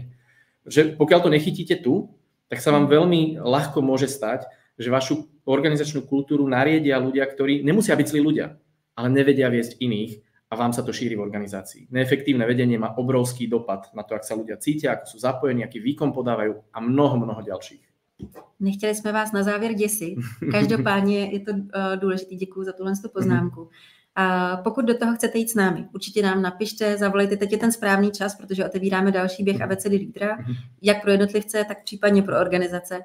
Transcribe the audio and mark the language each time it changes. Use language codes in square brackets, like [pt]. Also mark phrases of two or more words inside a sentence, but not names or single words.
[sk] Že pokiaľ to nechytíte tu, tak sa vám veľmi ľahko môže stať, že vašu organizačnú kultúru nariedia ľudia, ktorí nemusia byť zlí ľudia, ale nevedia viesť iných a vám sa to šíri v organizácii. Neefektívne vedenie má obrovský dopad na to, ak sa ľudia cítia, ako sú zapojení, aký výkon podávajú a mnoho ďalších. [cs] Nechtěli jsme vás na závěr děsit. Každopádně je to důležitý. Děkuju za tuhle poznámku. A pokud do toho chcete jít s námi, určitě nám napište, zavolejte, teď je ten správný čas, protože otevíráme další běh abecedy lídra, jak pro jednotlivce, tak případně pro organizace.